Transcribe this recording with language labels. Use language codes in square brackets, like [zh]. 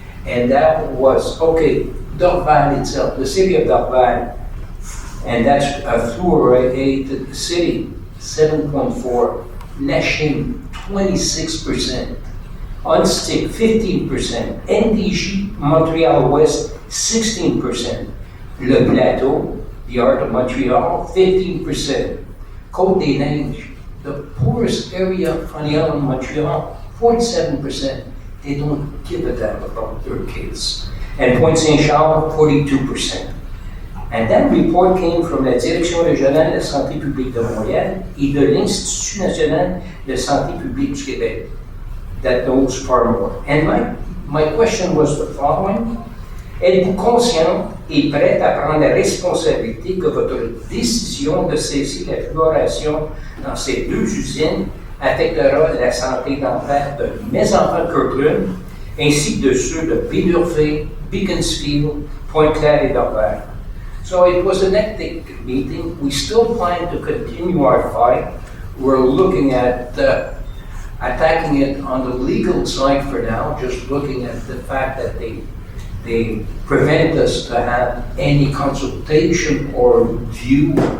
[en] And that was, okay, Dorval itself, the city of Dorval, and that's a fluoridated city, 7.4, Lachine, 26%, Unstick, 15%, NDG, Montreal West, 16%, Le Plateau, the Art of Montreal, 15%. Côte-des-Neiges, the poorest area on the island of Montreal, 47%. They don't give a damn about their kids. And Pointe-Saint-Charles, 42%. And that report came from la Direction régionale de la santé publique de Montréal et de l'Institut national de santé publique du Québec. That knows far more. And my question was the following. [fr] Êtes-vous conscient et prête à prendre la responsabilité que votre décision de cesser la fluoration dans ces 2 usines affectera la santé dentaire de mes enfants de Kirkland ainsi que de ceux de Bédurfé, Beaconsfield, Pointe-Claire et Dorval? [en] So it was an hectic meeting. We still plan to continue our fight. We're looking at attacking it on the legal side for now, just looking at the fact that they prevent us to have any consultation or view.